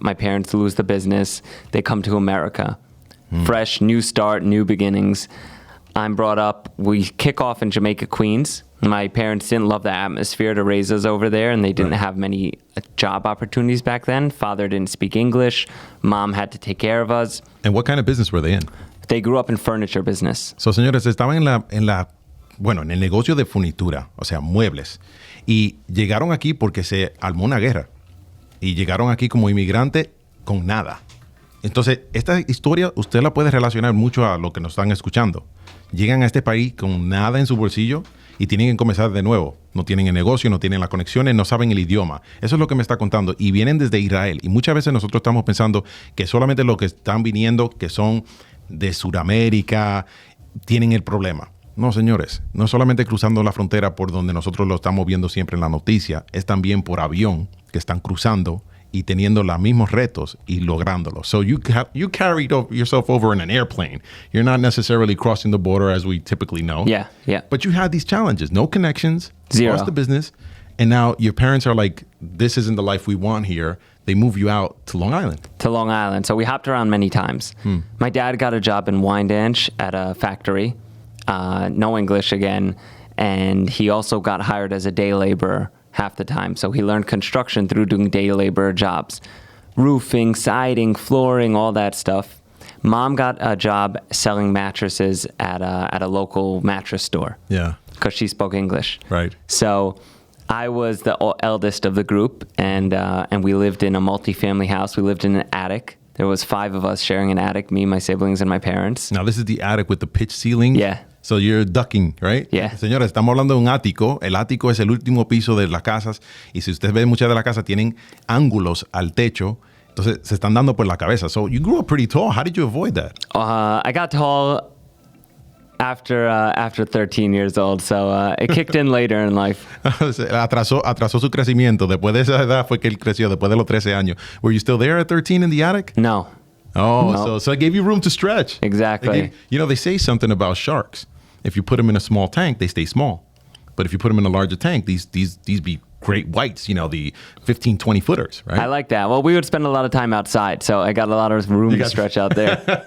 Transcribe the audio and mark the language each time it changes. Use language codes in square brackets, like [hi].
[en] My parents lose the business. They come to America. Fresh, new start, new beginnings. I'm brought up. We kick off in Jamaica, Queens. My parents didn't love the atmosphere to raise us over there, and they didn't have many job opportunities back then. Father didn't speak English. Mom had to take care of us. And what kind of business were they in? They grew up in furniture business. [es] So, señores, estaban en la bueno, en el negocio de furnitura, o sea, muebles. Y llegaron aquí porque se armó una guerra. Y llegaron aquí como inmigrantes con nada. Entonces, esta historia usted la puede relacionar mucho a lo que nos están escuchando. Llegan a este país con nada en su bolsillo y tienen que comenzar de nuevo. No tienen el negocio, no tienen las conexiones, no saben el idioma. Eso es lo que me está contando. Y vienen desde Israel. Y muchas veces nosotros estamos pensando que solamente los que están viniendo, que son de Sudamérica, tienen el problema. No, señores. No solamente cruzando la frontera por donde nosotros lo estamos viendo siempre en la noticia. Es también por avión que están cruzando y teniendo los mismos retos y lográndolo. [en] So you carried yourself over in an airplane. You're not necessarily crossing the border as we typically know. Yeah. But you had these challenges. No connections. Zero. Lost the business. And now your parents are like, this isn't the life we want here. They move you out to Long Island. To Long Island. So we hopped around many times. My dad got a job in Wyandanch at a factory. No English again. And he also got hired as a day laborer half the time. So he learned construction through doing day labor jobs. Roofing, siding, flooring, all that stuff. Mom got a job selling mattresses at a local mattress store. Yeah. Because she spoke English. Right. So I was the eldest of the group, and we lived in a multi-family house. We lived in an attic. There was 5 of us sharing an attic, me, my siblings, and my parents. Now, this is the attic with the pitch ceiling. Yeah. So you're ducking, right? Yeah. [es] Señores, estamos hablando de un ático. El ático es el último piso de las casas. Y si usted ve, muchas de las casas tienen ángulos al techo. Entonces, se están dando por la cabeza. [en] So you grew up pretty tall. How did you avoid that? I got tall after 13 years old, so it kicked in later in life. [es] atrasó su crecimiento. Después de esa edad fue que él creció, después de los 13 años. [en] Were you still there at 13 in the attic? No. Oh, No. so it gave you room to stretch. Exactly. They say something about sharks. If you put them in a small tank, they stay small. But if you put them in a larger tank, these be great whites, the 15, 20 footers, right? I like that. Well, we would spend a lot of time outside, so I got a lot of room to stretch out there.